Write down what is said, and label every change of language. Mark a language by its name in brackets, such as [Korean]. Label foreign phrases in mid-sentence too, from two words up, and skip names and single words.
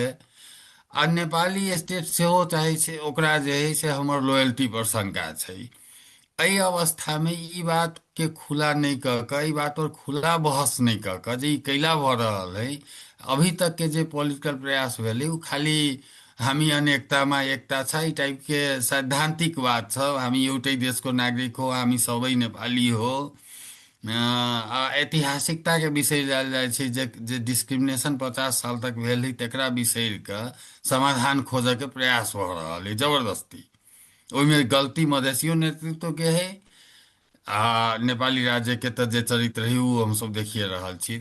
[Maithili] आ नेपाली स्टेट सेहो चाहै छै, ओकरा जे है से हमर लॉयल्टी पर शंका छै। एहि अवस्था में ई बात के खुला नहीं कह कऽ, ई बात पर खुला बहस नहीं कह कऽ जे ई कैला भऽ रहल है, अभी तक के जे पॉलिटिकल प्रयास भेलै उ खाली [Nepali] हामी अनेकतामा एकता छ [Maithili] ई टाइप के सैद्धांतिक बात छ। [Nepali] हामी एउटै देशको नागरिक हो, हामी सबै नेपाली हो। [Maithili] ऐतिहासिकता के बिसरि जायल जाइ छै, जे डिस्क्रिमिनेशन 50 साल तक भेल है तेकरा बिसरि कऽ समाधान खोजऽ के प्रयास भऽ रहल है जबरदस्ती। ओहिमे गलती मधेसियो नेतृत्व के है आ नेपाली राज्य के तऽ जे चरित्र है उ हमसब देखिए रहल छी।